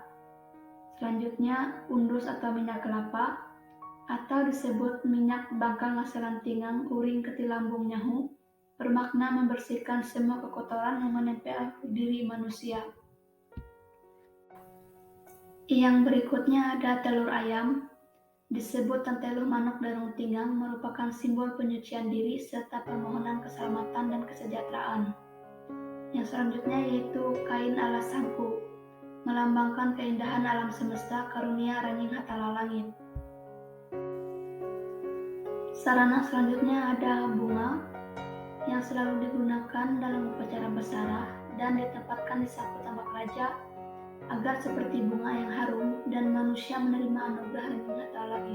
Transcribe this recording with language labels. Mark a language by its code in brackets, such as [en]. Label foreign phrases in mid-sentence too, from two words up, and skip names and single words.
[id] Selanjutnya undus atau minyak kelapa, atau disebut minyak [nij] bangkang ngasalantingang uring ketilambung nyahu, [id] bermakna membersihkan semua kekotoran yang menempel di diri manusia. Yang berikutnya ada telur ayam, disebut [nij] tenteluh manuk darung tinggang, [id] merupakan simbol penyucian diri serta permohonan keselamatan dan kesejahteraan. Yang selanjutnya yaitu kain alas sangku, melambangkan keindahan alam semesta karunia ranying hatala langit. Sarana selanjutnya ada bunga, yang selalu digunakan dalam upacara basara dan ditempatkan di saku tambak raja agar seperti bunga yang harum dan manusia menerima anugerah ranying hatala langit.